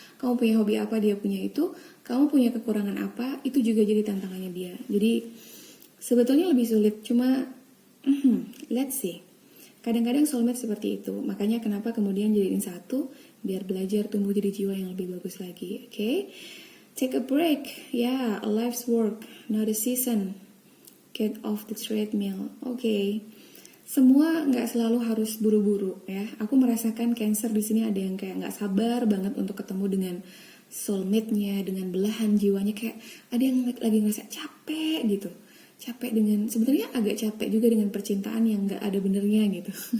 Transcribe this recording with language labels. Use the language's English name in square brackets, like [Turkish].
[Indonesian] Kamu punya hobi apa, dia punya itu. Kamu punya kekurangan apa, itu juga jadi tantangannya dia. Jadi sebetulnya lebih sulit. Cuma [English] let's see. [Indonesian] Kadang-kadang soulmate seperti itu. Makanya kenapa kemudian jadiin satu, biar belajar tumbuh jadi jiwa yang lebih bagus lagi. [English] Okay? Take a break. Yeah, a life's work, not a season. Get off the treadmill. Okay. [Indonesian] Semua nggak selalu harus buru-buru ya. Aku merasakan Cancer di sini ada yang kayak nggak sabar banget untuk ketemu dengan soulmate-nya, dengan belahan jiwanya. Kayak ada yang lagi ngerasa capek gitu. Capek dengan, sebenarnya agak capek juga dengan percintaan yang nggak ada benernya gitu.